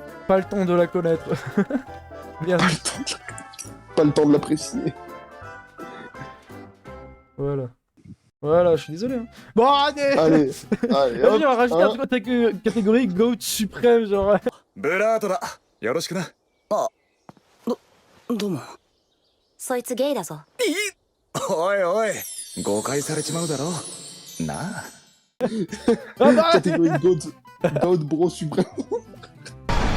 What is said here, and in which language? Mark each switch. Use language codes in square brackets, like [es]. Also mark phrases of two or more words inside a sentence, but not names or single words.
[fr] Pas le temps de la connaître. Bien. Pas le temps de l'apprécier. Voilà. Voilà, je suis désolé. Hein. Bon, allez. Vas-y, on va rajouter un truc catégorie GOAT suprême, genre. Bulat da. [ja] よろしくな. Ah. Domo. そいつゲイだぞ。おいおい。誤解されちまうだろ。なあ。 [fr] Catégorie [en] GOAT bro [fr] suprême.